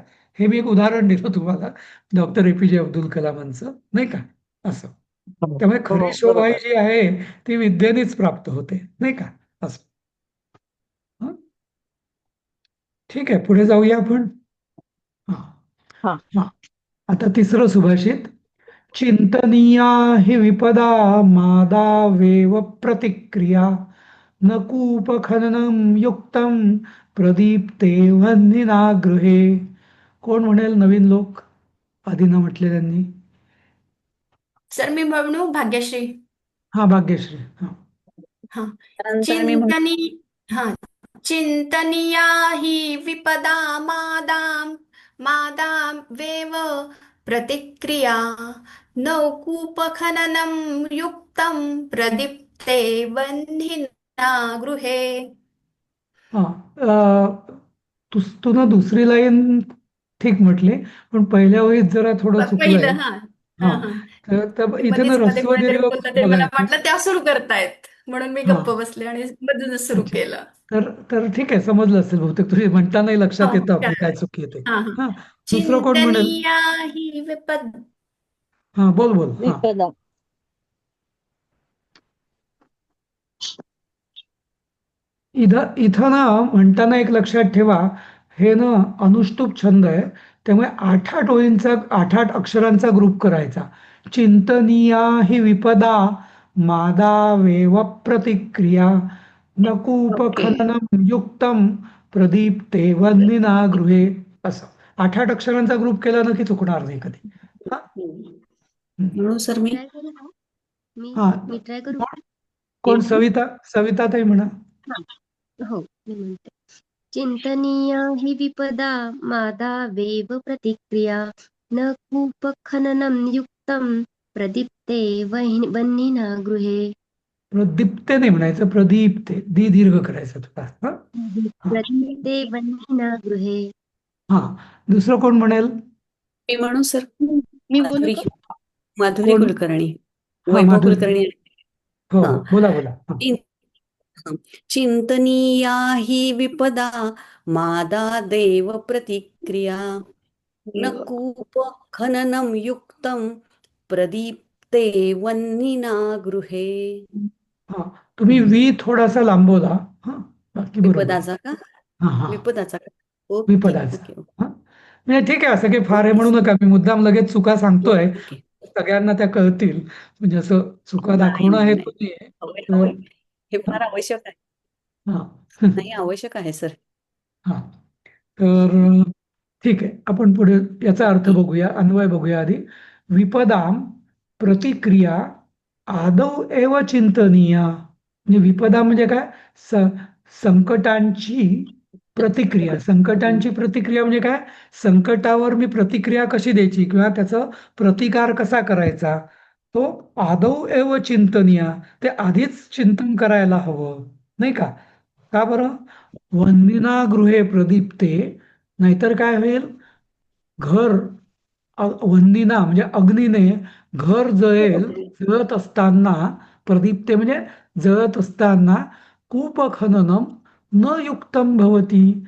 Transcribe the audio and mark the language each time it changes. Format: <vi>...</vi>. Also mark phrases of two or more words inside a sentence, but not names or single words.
<mr>हे मी एक उदाहरण दिलं तुम्हाला डॉक्टर APJ अब्दुल कलामांचं, नाही का? असं. त्यामुळे खरी शोभा ही जी आहे ती विद्येनेच प्राप्त होते, नाही का? असं. हं? ठीक आहे, पुढे जाऊया आपण. हा हा आता तिसरं सुभाषित.</mr> <sa>चिंतनीया हि विपदा मादावेव प्रतिक्रिया न कूपखननं युक्तं प्रदीप्ते वह्निना गृहे.</sa> <mr>कोण म्हणेल नवीन लोक आधी न म्हटलेल्यांनी? सर मी म्हणू भाग्यश्री. हा, भाग्यश्री. हा हा. त्यानंतर मी म्हणतो</mr> <sa>चिंतनी हा चिंतनीया हि विपदा मादाम वेव प्रतिक्रिया नौकूपखननं युक्तं प्रदीप्ते वह्निना गृहे.</sa> <mr>हा तू ना दुसरी लाईन ठीक म्हटली, पण पहिल्या ओळीत जरा थोडं चुकलंय. पहिलं हा हा हा हा तर ते इथे ना मध्येच मध्ये ऱ्हस्व कोणीतरी दीर्घ बोललं ते मला बघायचं. वाटलं त्या सुरू करतायत म्हणून मी हा गप्प बसले आणि मधूनच सुरू अच्छा. केलं. तर ठीक आहे, समजलं असेल बहुतेक. तुझी म्हणतानाही लक्षात हो येतं आपली काय काय चुकी येते. हा हा हा दुसरं कोण म्हणेल?</mr> <sa>चिंतनीया हि विपद</sa> <mr>हा बोल हा. विपदा. इथं ना म्हणताना एक लक्षात ठेवा, हे ना अनुष्टुप छंद आहे. त्यामुळे 8-8 ओळींचा, 8-8 अक्षरांचा ग्रुप करायचा.</mr> <sa>चिंतनीया हि विपदा मादावेव प्रतिक्रिया नकूप</sa> <mr>ओके.</mr> <sa>खननं युक्तं प्रदीप्ते वह्निना गृहे.</sa> <mr>असं 8-8 अक्षरांचा ग्रुप केला ना की चुकणार नाही कधी. हा म्हणून सर मी ट्राय करू का? मी हा मी ट्राय करू का? कोण? सविता ताई म्हणा. हा. हो, मी म्हणते.</mr> <sa>चिंतनीया हि विपदा मादावेव प्रतिक्रिया न कूपखननं युक्तं प्रदीप्ते वह्निना गृहे.</sa> <mr>प्रदीप्ते नाही म्हणायचं, प्रदीप्ते, दीर्घ करायचं तुला. हा हा</mr> <sa>प्रदीप्ते वह्निना गृहे.</sa> <mr>हा दुसरं कोण म्हणेल? मी म्हणू सर. मी बोलू माधुरी का? माधुरी कोण? कुलकर्णी, हा, वैभव माधुरी. कुलकर्णी. हो हा. हो, बोला हा.</mr> <sa>चिंतनीया हि विपदा मादादेव प्रतिक्रिया न कूप खननं युक्तं प्रदीप्ते वह्निना गृहे.</sa> <mr>हा तुम्ही थोडासा लांबवला. हा बाकी बरोबर. विपदाचा का? हा हा विपदाचा का? ओके विपदाचा. ओके हा म्हणजे ठीक आहे, असं काही फार हे ओके म्हणू नका. मी मुद्दाम लगेच चुका सांगतोय, ओके. सगळ्यांना त्या कळतील. म्हणजे असं चुका नाही दाखवणं नाही हे नाही. तुम्ही आहे. हवंय. हे फार आवश्यक आहे. हा नाही, आवश्यक आहे सर. हा तर ठीक आहे, आपण पुढे याचा अर्थ ओके. बघूया, अन्वय बघूया आधी.</mr> <sa>विपदाम प्रतिक्रिया आदौ एव चिंतनीया.</sa> <mr>म्हणजे विपदा म्हणजे काय? संकटांची प्रतिक्रिया. संकटांची प्रतिक्रिया म्हणजे काय? संकटावर मी प्रतिक्रिया कशी द्यायची किंवा त्याचा प्रतिकार कसा करायचा, तो</mr> <sa>आदौ एव चिंतनीया,</sa> <mr>ते आधीच चिंतन करायला हवं, नाही का? का बरं?</mr> <sa>वंदिना गृहे प्रदीप्ते.</sa> <mr>नाहीतर काय होईल? घर वन्नीना म्हणजे अग्नीने घर जळत असताना, प्रदीप्ते म्हणजे जळत असताना,</mr> <sa>कूपखननम न युक्तम भवती,</sa>